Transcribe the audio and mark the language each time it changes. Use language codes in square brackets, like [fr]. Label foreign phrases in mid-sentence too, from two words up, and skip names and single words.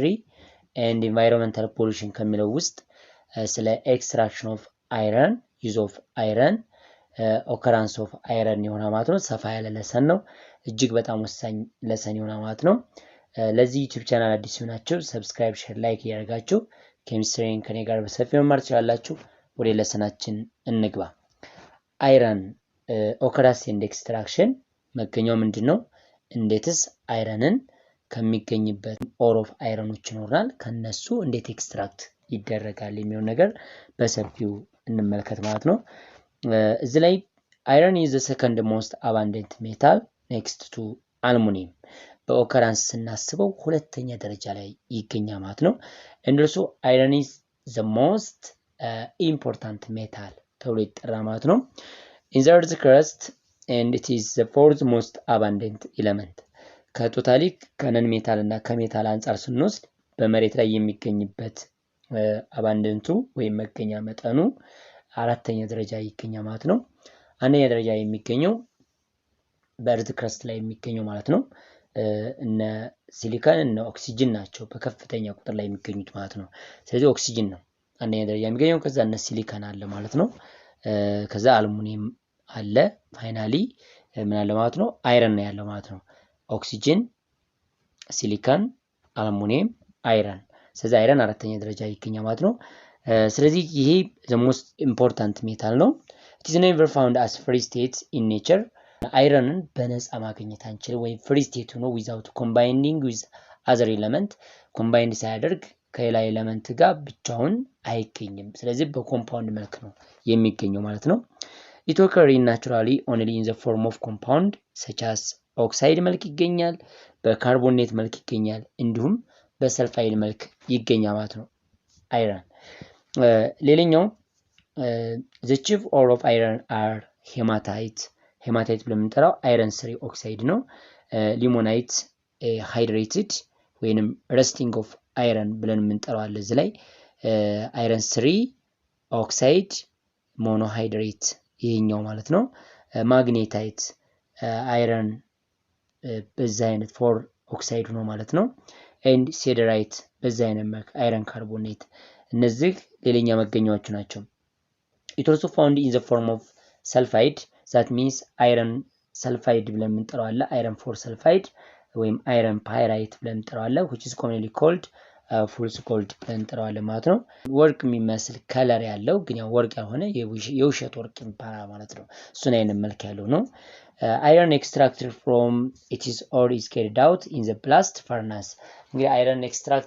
[en] and environmental pollution [am] ከሚለው ውስጥ ስለ [en] extraction of iron use of iron occurrence of iron [am] የሆነ ማለት ነው። ሰፋ ያለ ለሰን ነው። እጅግ በጣም ወሳኝ ለሰን የሆነ ማለት ነው። ለዚህ [en] YouTube channel [am] አዲስ ሆናችሁ [en] subscribe, share, like [am] እያደረጋችሁ ኬሚስትሪን ከኔ ጋር በሰፊው መማር ትችላላችሁ። ወደ ለሰናችን እንግባ። [en] iron occurrence and extraction [am] መገኛው ምንድነው? እንዴትስ አይረንን ከሚገኝበት [en] ore of irons [am] ይኖራል ከነሱ እንዴት ኤክስትራክት ይደረጋል የሚለው ነገር በሰፊው እንመልከት ማለት ነው። እዚህ ላይ አይረን [en] is the second most abundant metal next to aluminum [am] በኦከራንስ ስናስበው ሁለተኛ ደረጃ ላይ ይገኛል ማለት ነው። [en] and also iron is the most important metal [am] ተብሎ ይጠራል ማለት ነው። [en] in the earth's crust and it is the fourth most abundant element [am] ከቶታሊክ ከነን ሜታል እና ከሜታል አንፃር ስንወስድ በመሬት ላይ የሚገኝበት አባንደንቱ ወይም መገኛ መጠኑ አራተኛ ደረጃ ይገኛል ማለት ነው። አንደኛ ደረጃ የሚገኘው በእርዝ ክረስት ላይ የሚገኘው ማለት ነው እነ ሲሊካን እና ኦክሲጅን ናቸው በከፍተኛ ቁጥር ላይ የሚገኙት ማለት ነው። ስለዚህ ኦክሲጅን ነው አንደኛ ደረጃ የሚገኘው፣ ከዛ እነ ሲሊካን አለ ማለት ነው። ከዛ አልሙኒየም አለ፣ ፋይናሊ ምን አለ ማለት ነው? አይረን ነው ያለው ማለት ነው። ኦክሲጅን፣ ሲሊካን፣ አልሙኒየም፣ አይረን። ስለዚህ አይረን አራተኛ ደረጃ ይገኛል ማለት ነው። ስለዚህ ይሄ [en] the most important metal [am] ነው። [en] it is never found as free state in nature [am] አይረንን በነፃ ማግኘት አንችልም ወይም [en] free state [am] ሆኖ [en] without combining with other element combined [am] ሳያደርግ ከሌላ ኤሌመንት ጋር ብቻውን አይገኝም። ስለዚህ በኮምፓውንድ መልክ ነው የሚገኘው ማለት ነው። [en] it occurs naturally only in the form of compound such as oxide [am] መልክ ይገኛል፣ በካርቦኔት መልክ ይገኛል፣ እንዲሁም በሰልፋይድ መልክ ይገኛል ማለት ነው አይረን። ሌላኛው [en] the chief ore of iron are hematite [am] ብለን የምንጠራው አይረን 3 ኦክሳይድ ነው። ሊሞናይት ሃይድሬትድ ወይንም [en] rusting of iron [am] ብለን የምንጠራው አለ እዚህ ላይ አይረን 3 ኦክሳይድ ሞኖሃይድሬት ይሄኛው ማለት ነው። ማግኔታይት አይረን በዛ አይነት 4 ኦክሳይድ ነው ማለት ነው። [en] and siderite [am] በዛ አይነት መልክ [en] iron carbonate [am] እነዚህ ሌላኛ መገኛዎቹ ናቸው። [en] it also found in the form of sulfide that means iron sulfide [am] ብለን የምንጠራው አለ አይረን 4 sulfide ወይም [en] iron pyrite [am] ብለን የምንጠራው አለ [en] which is commonly called fool's gold [am] ብለን እንጠራዋለን ማለት ነው። ወርቅ የሚመስል ከለር ያለው ግን ያው ወርቅ ያልሆነ የውሸት ወርቅ ይባላል ማለት ነው። እሱን አይነት መልክ ያለው ነው። [en] iron extracted from its ore is carried out in the blast furnace [am] እንግዲህ [en] iron extract